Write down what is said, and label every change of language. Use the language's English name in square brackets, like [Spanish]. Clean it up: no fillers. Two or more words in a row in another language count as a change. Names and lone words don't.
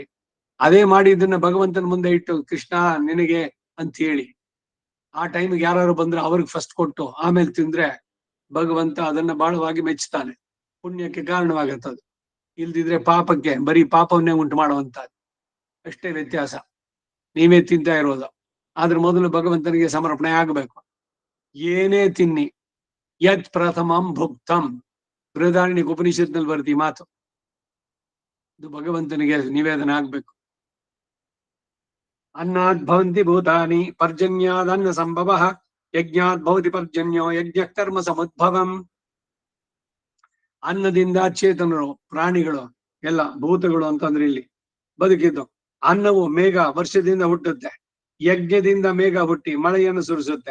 [Kannada] ಅದೇ ಮಾಡಿ ಇದನ್ನ ಭಗವಂತನ ಮುಂದೆ ಇಟ್ಟು ಕೃಷ್ಣ ನಿನಗೆ ಅಂತ ಹೇಳಿ ಆ ಟೈಮ್ಗೆ ಯಾರು ಬಂದ್ರೆ ಅವ್ರಿಗೆ ಫಸ್ಟ್ ಕೊಟ್ಟು ಆಮೇಲೆ ತಿಂದ್ರೆ ಭಗವಂತ ಅದನ್ನ ಬಹಳವಾಗಿ ಮೆಚ್ಚುತ್ತಾನೆ. ಪುಣ್ಯಕ್ಕೆ ಕಾರಣವಾಗತ್ತದು. ಇಲ್ದಿದ್ರೆ ಪಾಪಕ್ಕೆ ಬರೀ ಪಾಪವನ್ನೇ ಉಂಟು ಮಾಡುವಂತದ್ದು. ಅಷ್ಟೇ ವ್ಯತ್ಯಾಸ. ನೀವೇ ತಿಂತಾ ಇರೋದು. ಆದ್ರೆ ಮೊದಲು ಭಗವಂತನಿಗೆ ಸಮರ್ಪಣೆ ಆಗಬೇಕು. ಏನೇ ತಿನ್ನಿ [Sanskrit] ಯತ್ ಪ್ರಥಮಂ ಭುಕ್ತಂ, [Kannada] ಬೃಹದಾರಣ್ಯಕ ಉಪನಿಷತ್ನಲ್ಲಿ ಬರ್ತಿ ಮಾತು. ಇದು ಭಗವಂತನಿಗೆ ನಿವೇದನ ಆಗ್ಬೇಕು. [Sanskrit] ಅನ್ನದ್ ಭವಂತಿ ಭೂತಾನಿ ಪರ್ಜನ್ಯಾದ್ ಅನ್ನ ಸಂಭವ ಯಜ್ಞಾತ್ ಭವತಿ ಪರ್ಜನ್ಯೋ ಯಜ್ಞ ಕರ್ಮ ಸಮುದ್ಭವಂ. [Kannada] ಅನ್ನದಿಂದ ಚೇತನರು, ಪ್ರಾಣಿಗಳು, ಎಲ್ಲ ಭೂತಗಳು ಅಂತಂದ್ರೆ ಇಲ್ಲಿ ಬದುಕಿದ್ದು. ಅನ್ನವು ಮೇಘ ವರ್ಷದಿಂದ ಹುಟ್ಟುತ್ತೆ. ಯಜ್ಞದಿಂದ ಮೇಘ ಹುಟ್ಟಿ ಮಳೆಯನ್ನು ಸುರಿಸುತ್ತೆ.